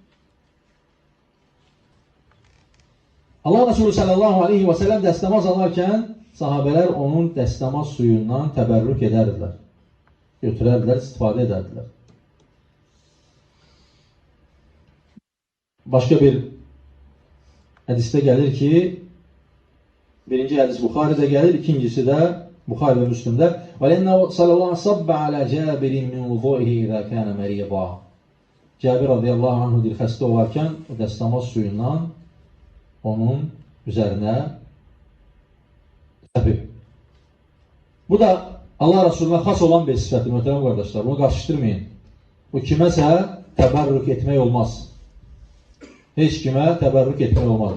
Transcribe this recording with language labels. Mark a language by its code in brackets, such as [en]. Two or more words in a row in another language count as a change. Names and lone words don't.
[az] Allah Resulü [ar] صلى الله عليه وسلم [az] dəstəmaz alarkən sahabələr onun dəstəmaz suyundan təbərrük edərdilər. Götürərdilər, istifadə edərdilər. Başqa bir hədisdə gəlir ki, birinci hədis Buxaridə gəlir, ikincisi də Buxari və Müslümdə [ar] وَلَنَّهُ صَلَى اللّٰهُ صَبَّ عَلَى جَابِرٍ مِنْ وُضُوئِهِ إِذَا كَانَ مَرِيضًا [az] Cəbir [ar] رضي الله عنه [az] xəstə olarkən o dəstəmaz suyundan onun üzərinə təpib. Bu da Allah Resulü'na xas olan bir sifəti, möhtərəm qardaşlar. Bunu qarşışdırmayın. Bu kiməsə təbərrük etmək olmaz. Heç kimə təbərrük etmək olmaz.